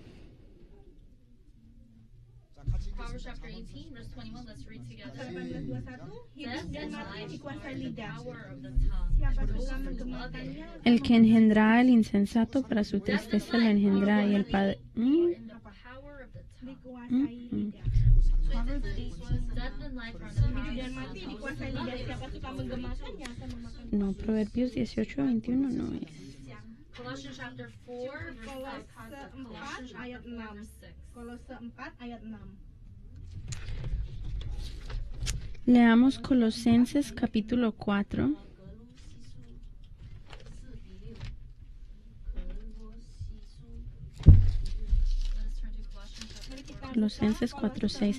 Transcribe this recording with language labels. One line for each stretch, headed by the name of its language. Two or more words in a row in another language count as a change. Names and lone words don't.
Spanish: El que engendra al insensato, para su tristeza lo engendra, y el padre... No, Proverbios 18, 21 no es.
English: Colossians chapter 4, Colossians ayat 6.
Indonesian: Kolose 4 ayat 6.
Spanish: Leamos Colosenses capítulo 4. Colosenses 4:6.